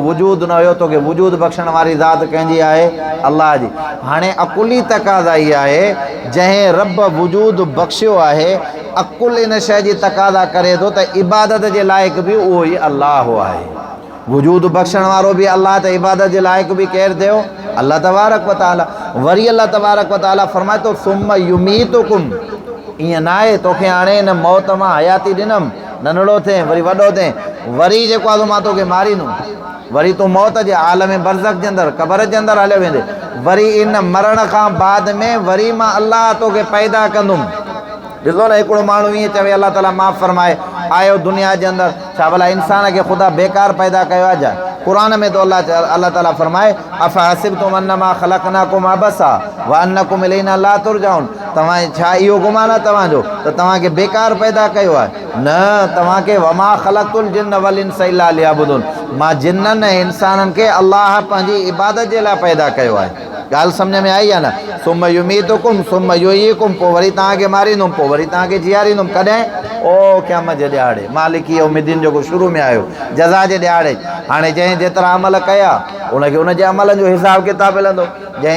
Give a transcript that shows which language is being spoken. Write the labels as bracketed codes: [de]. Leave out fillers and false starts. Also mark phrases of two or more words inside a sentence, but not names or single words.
[sd] वजूद न हुयो तोखे वजूद बख़्शण वारी ज़ात कंहिंजी आहे अल्लाह जी हाणे अकुली तक़ाज़ा ई आहे जंहिं रब वजूद बख़्शियो आहे अकुल इन शइ जी तक़ाज़ा करे थो त इबादत जे लाइक़ बि उहो ई अल्लाह आहे वजूद बख़्शण वारो बि अल्लाह त इबादत जे लाइक़ बि केरु थियो [ar] الله تبارك وتعالى [sd] वरी [ar] الله تبارك وتعالى [sd] फरमाए थो [ar] ثم يميتكم [sd] ईअं न आहे तोखे हाणे हिन मौत मां हयाती ॾिनमि नंढड़ो थिए वरी वॾो थिए वरी जेको आहे मां तोखे मारींदुमि वरी तूं मौत जे आलम बरज़ख जे अंदरि क़बर जे अंदरि हलियो वेंदे वरी इन मरण खां बाद में वरी मां अल्लाह तोखे पैदा कंदुमि ॾिसो न हिकिड़ो माण्हू ईअं चवे अल्लाह ताला माफ़ फरमाए आयो दुनिया जे अंदरि छा भला इंसान खे ख़ुदा बेकार पैदा कयो आहे छा क़ुर में तो अल्लाह ताला फरमाए [ar] أفحسبتم أنما خلقناكم عبثا وأنكم إلينا لا ترجعون [sd] तव्हां छा इहो गुमान आहे तव्हांजो त तव्हांखे बेकार पैदा कयो आहे न तव्हांखे [ar] وما خلقت الجن والإنس إلا ليعبدون [sd] मां जिन्ननि ऐं इंसाननि खे अल्लाह पंहिंजी इबादत जे लाइ पैदा कयो आहे ॻाल्हि सम्झ में आई आहे न [ar] ثم يميتكم ثم يحييكم [sd] पोइ वरी तव्हांखे मारींदुमि पोइ वरी तव्हांखे जीआरींदुमि कॾहिं ओ क़यामत जे ॾियारे [ar] مالك يوم الدين [sd] जेको शुरू में आयो जज़ा जे ॾियारे हाणे जंहिं जेतिरा अमल कया उनखे उनजे अमलनि जो हिसाब किताब मिलंदो जंहिं